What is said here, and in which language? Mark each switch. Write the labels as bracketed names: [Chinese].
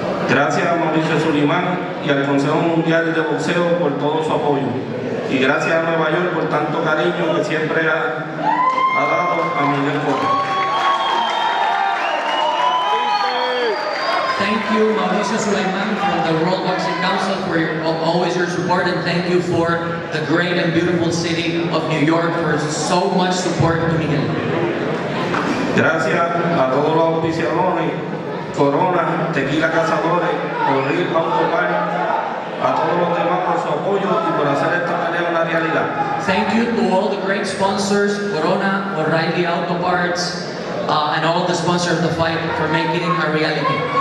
[Spanish] Gracias a Mauricio Sulimán y al Consejo Mundial de Boxeo por todo su apoyo. Y gracias a Nueva York por tanto cariño que siempre ha dado a Miguel Cotto. [English] Thank you, Mauricio Suleiman from the World Boxing Council for always your support, and thank you for the great and beautiful city of New York for so much support to Miguel. [Spanish] Gracias a todos los auspiciadores, Corona, Tequila Cazadores, O'Reilly Auto Party, a todos los demás por su apoyo y por hacer esta pelea una realidad. [English] Thank you to all the great sponsors, Corona, O'Reilly Auto Parts, and all the sponsors of the fight for making it a reality.